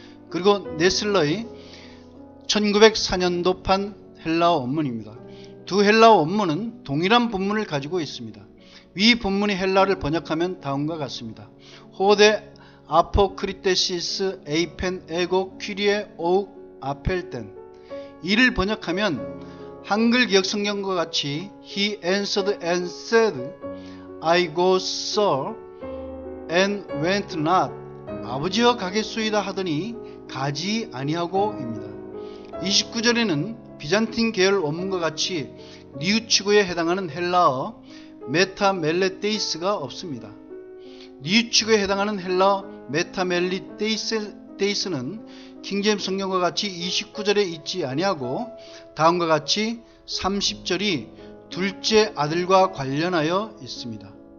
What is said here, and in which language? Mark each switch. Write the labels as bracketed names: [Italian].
[Korean] 그리고 네슬러의 1904년도판 헬라어 원문입니다. 두 헬라어 원문은 동일한 본문을 가지고 있습니다. 위 본문의 헬라어를 번역하면 다음과 같습니다. 호데 아포크리테시스 에이펜 에고 퀴리에 오욱 아펠텐. 이를 번역하면 한글 기역 성경과 같이 [English] He answered and said, I go sir and went not. [Korean] 아버지여 가겠소이다 하더니 가지 아니하고입니다. 29절에는 비잔틴 계열 원문과 같이 뉘우치고에 해당하는 헬라어 메타멜레테이스가 없습니다. 뉘우치고에 해당하는 헬라어 메타멜리테이스는 킹제임스 성경과 같이 29절에 있지 아니하고 다음과 같이 30절이 둘째 아들과 관련하여 있습니다.